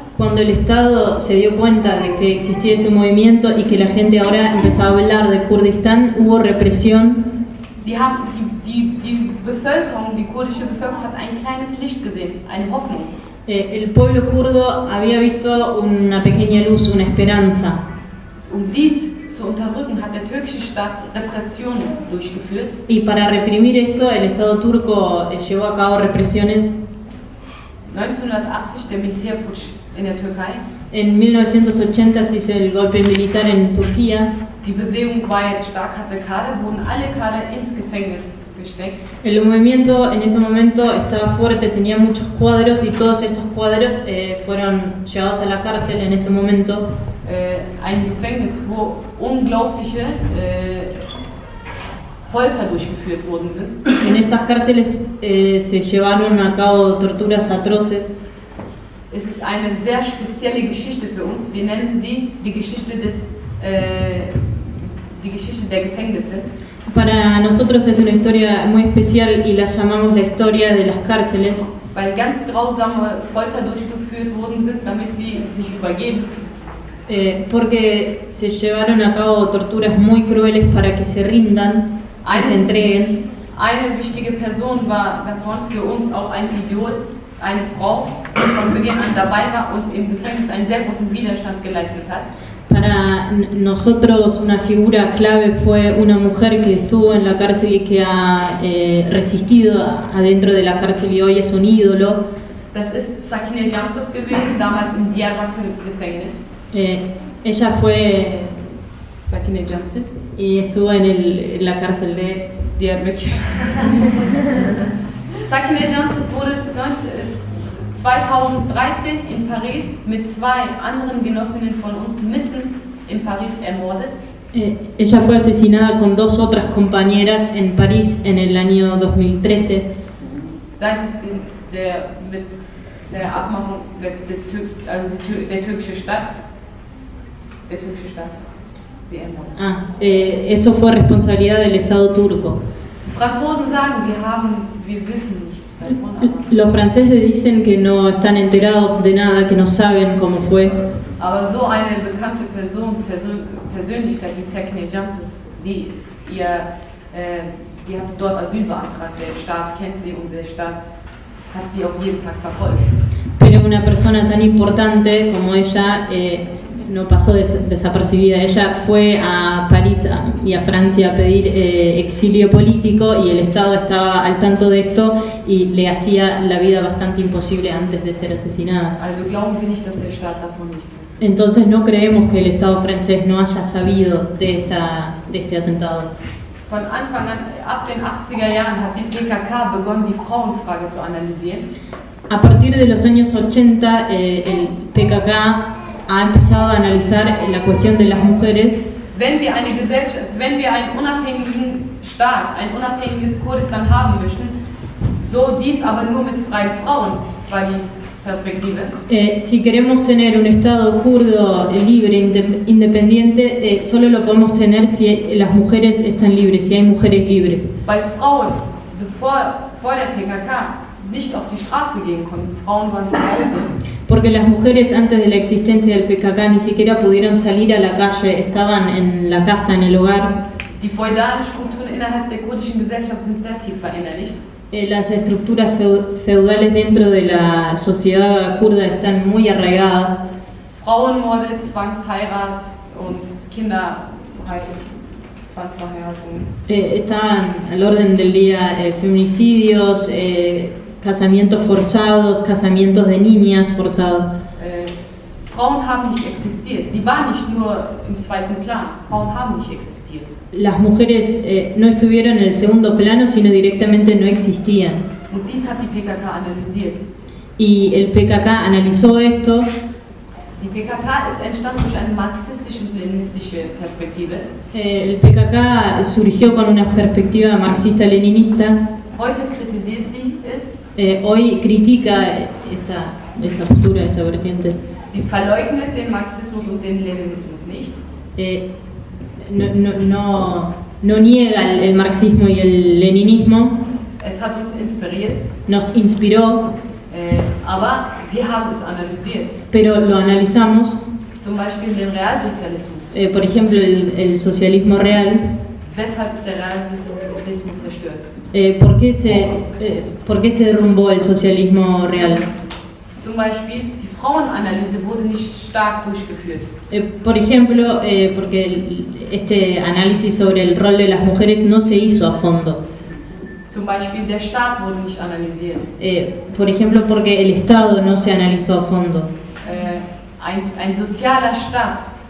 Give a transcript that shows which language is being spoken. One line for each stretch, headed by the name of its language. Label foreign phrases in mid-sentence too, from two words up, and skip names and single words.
Spanish: Cuando el Estado se dio cuenta de que existía ese movimiento y que la gente ahora empezaba a hablar de Kurdistán, hubo represión.
German: Sie haben die Bevölkerung, die kurdische Bevölkerung hat ein kleines Licht gesehen, eine Hoffnung.
Spanish: El pueblo kurdo había visto una pequeña luz, una esperanza.
German: Dies zu unterdrücken, hat der türkische Staat Repressionen durchgeführt.
Spanish: Y para reprimir esto, el Estado turco llevó a cabo represiones.
German: 1980 der Militärputsch in der Türkei.
Spanish: En 1980 se hizo el golpe militar en Turquía.
German: Die Bewegung war jetzt stark, hatte Kader, wurden alle Kader ins Gefängnis gesteckt.
Spanish: El movimiento en ese momento estaba fuerte, tenía muchos cuadros y todos estos cuadros fueron llevados a la cárcel en ese momento.
German: Ein Gefängnis, wo unglaubliche Folter durchgeführt worden sind.
Spanish: En estas cárceles se llevaron a cabo torturas atroces.
German: Es ist eine sehr spezielle Geschichte für uns. Wir nennen sie die Geschichte der Gefängnisse.
Spanish: Para nosotros es una historia muy especial y la llamamos la historia de las cárceles.
German: Weil ganz grausame Folter durchgeführt worden sind, damit sie sich übergeben.
Spanish: Porque se llevaron a cabo torturas muy crueles para que se rindan, que se entreguen.
German: Eine wichtige Person war davon für uns auch ein Idol, eine Frau, die von Beginn an dabei war und im Gefängnis einen sehr großen Widerstand geleistet hat.
Spanish: Para nosotros una figura clave fue una mujer que estuvo en la cárcel y que ha resistido adentro de la cárcel y hoy es un ídolo.
German: Das ist Sakine Janses gewesen, damals im Diyarbakır Gefängnis.
Spanish: Ella fue Sakine Janses y estuvo en la cárcel de Diyarbakır.
German: Sakine Janses wurde 2013 in Paris mit 2 anderen Genossinnen von uns mitten in Paris ermordet.
Spanish: Ella fue asesinada con 2 otras compañeras en París en el año 2013.
German: Seit es mit der Abmachung der türkische Staat sie ermordet.
Spanish: Eso fue responsabilidad del Estado turco.
German: Die Franzosen sagen, wir wissen nichts davon.
Spanish: Los franceses dicen que no están enterados de nada, que no saben cómo fue.
German: Aber so eine bekannte Persönlichkeit wie Sakine Janses, sie hat dort Asyl beantragt, der Staat kennt sie und der Staat hat sie auch jeden Tag verfolgt.
Spanish: Pero una persona tan importante como ella no pasó desapercibida. Ella fue a París y a Francia a pedir exilio político y el Estado estaba al tanto de esto y le hacía la vida bastante imposible antes de ser asesinada.
German: Also glauben wir nicht, dass der Staat davon nichts wusste.
Spanish: Entonces no creemos que el Estado francés no haya sabido de este atentado.
German: Von Anfang an, ab den 80er Jahren, hat die PKK begonnen, die Frauenfrage zu analysieren.
Spanish: A partir de los años 80, el PKK ha empezado a analizar la cuestión de las mujeres.
German: Wenn wir eine Gesellschaft, wenn wir einen unabhängigen Staat, ein unabhängiges Kurdistan haben möchten, so dies aber nur mit freien Frauen, war die Perspektive.
Spanish: Si queremos tener un Estado kurdo libre, independiente, solo lo podemos tener si las mujeres están libres, si hay mujeres libres.
German: Weil Frauen, vor der PKK, nicht auf die Straße gehen konnten. Frauen waren zu Hause.
Spanish: Porque las mujeres antes de la existencia del PKK ni siquiera pudieron salir a la calle, estaban en la casa, en el hogar.
German: Die feudalen Strukturen innerhalb der kurdischen Gesellschaft sind sehr tief verinnerlicht.
Spanish: Las estructuras feudales dentro de la sociedad kurda están muy arraigadas.
German: Frauenmorde, Zwangsheirat und Zwangsverheiratung.
Spanish: Están al orden del día feminicidios, casamientos forzados, casamientos de niñas forzados.
German: Frauen haben nicht existiert. Sie waren nicht nur im zweiten Plan. Frauen haben nicht existiert.
Spanish: Las mujeres no estuvieron en el segundo plano, sino directamente no existían.
German: Und dies hat die PKK analysiert.
Spanish: Y el PKK analizó esto.
German: Die PKK ist entstanden durch eine marxistische und leninistische Perspektive.
Spanish: El PKK surgió con una perspectiva marxista-leninista.
German: Heute kritisiert sie es.
Spanish: Hoy critica esta postura, esta vertiente.
German: Sie verleugnet den Marxismus und den Leninismus nicht.
Spanish: No niega el marxismo y el leninismo.
German: Es hat uns inspiriert.
Spanish: Nos inspiró.
German: Aber wir haben es analysiert.
Spanish: Pero lo analizamos.
German: Zum Beispiel den Realsozialismus.
Spanish: Por ejemplo, el socialismo real.
German: Weshalb ist der Realsozialismus zerstört?
Spanish: ¿Por qué se derrumbó el socialismo real?
German: Zum Beispiel, die Frauenanalyse wurde nicht stark durchgeführt.
Spanish: Por ejemplo, porque este análisis sobre el rol de las mujeres no se hizo a fondo.
German: Zum Beispiel, der Staat wurde nicht analysiert.
Spanish: Por ejemplo, porque el Estado no se analizó a fondo.
German: Ein sozialer Staat.